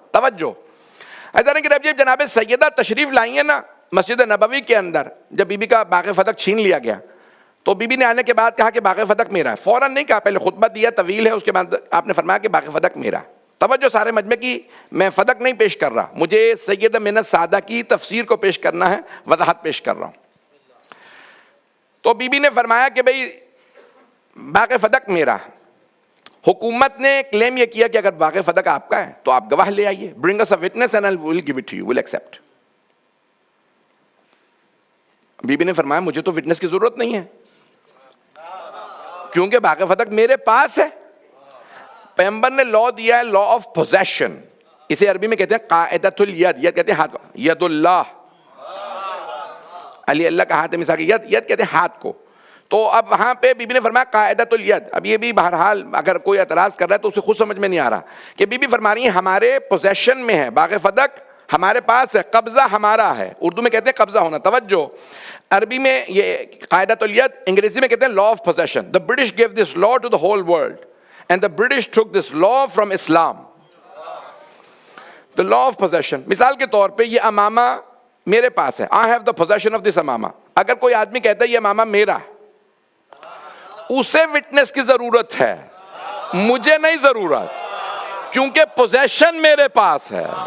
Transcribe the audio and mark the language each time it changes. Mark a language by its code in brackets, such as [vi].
[ur] توجہ ایسا کہ جب جناب سیدہ تشریف لائی ہیں نا مسجد نبوی کے اندر، جب بی بی کا باغ فتح چھین لیا گیا تو بی بی نے آنے کے بعد کہا کہ باغ فدق میرا ہے. فوراً نہیں کہا, پہلے خطبہ دیا طویل ہے, اس کے بعد آپ نے فرمایا کہ باغ فدق میرا. توجہ سارے مجمع کی, میں فدق نہیں پیش کر رہا, مجھے سید من السادہ کی تفسیر کو پیش کرنا ہے, وضاحت پیش کر رہا ہوں. تو بی بی نے فرمایا کہ بھئی باغ فدق میرا. حکومت نے کلیم یہ کیا کہ اگر باغ فدق آپ کا ہے تو آپ گواہ لے آئیے, [en] bring us a witness and I will give it to you, we'll accept. [ur] Be be نے فرمایا مجھے تو وٹنس کی ضرورت نہیں ہے, کیونکہ باغ فدق میرے پاس ہے. پیغمبر نے لا دیا ہے, لا آف پوزیشن, اسے عربی میں کہتے ہیں قاعدۃ الید, ید کہتے ہیں ہاتھ, ید اللہ, علی اللہ کا ہاتھ ہے مثال, ید کہتے ہیں ہاتھ کو. تو اب وہاں پہ بی بی نے فرمایا قاعدۃ الید. اب یہ بھی بہرحال اگر کوئی اعتراض کر رہا ہے تو اسے خود سمجھ میں نہیں آ رہا کہ بی بی فرما رہی ہیں ہمارے پوزیشن میں ہے باغ فدق, ہمارے پاس ہے, قبضہ ہمارا ہے. اردو میں کہتے ہیں قبضہ ہونا. توجہ, عربی میں یہ قاعدۃ الید, انگریزی میں کہتے ہیں law of position. [en] The British gave this law to the whole world and the British took this law from Islam. The law of possession. [ur] مثال کے طور پہ یہ امامہ میرے پاس ہے, [en] I have the possession of this [ur] امامہ. اگر کوئی آدمی کہتا ہے یہ امامہ میرا, اسے وٹنس کی ضرورت ہے, مجھے نہیں ضرورت, کیونکہ پوزیشن میرے پاس ہے.